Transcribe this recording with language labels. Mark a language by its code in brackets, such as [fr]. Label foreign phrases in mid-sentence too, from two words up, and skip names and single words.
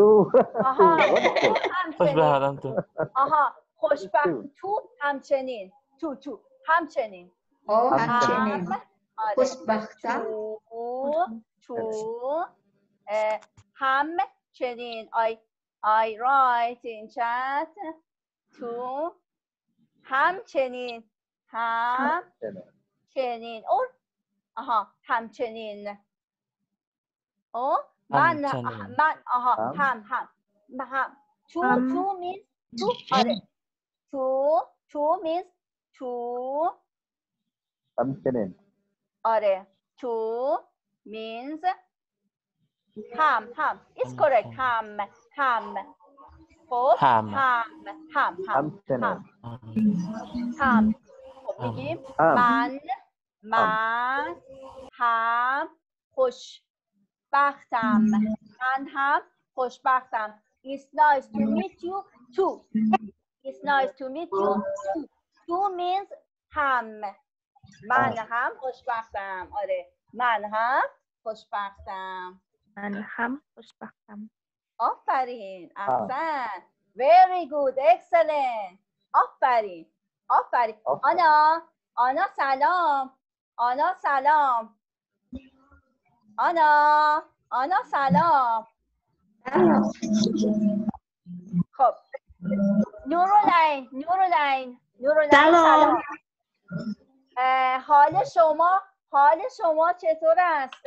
[fa] خوشبختم تو. خوشبخت تو همچنین تو همچنین همچنین خوشبختم تو همچنین [en] I write in chat to همچنین or [fa] همچنین من [en] to means to آره to means to [fa] همچنین [en] آره to means ham is correct ham [fa] خب هم میگیم من هم خوشبختم [en] It's nice to meet you too. It's nice to meet you too. Two means [fa] هم من هم خوشبختم آره من هم خوشبختم آفرین احسن [en] very good excellent [fa] آفرین آنا سلام آنا سلام خب نورالعین سلام حال شما چطور است؟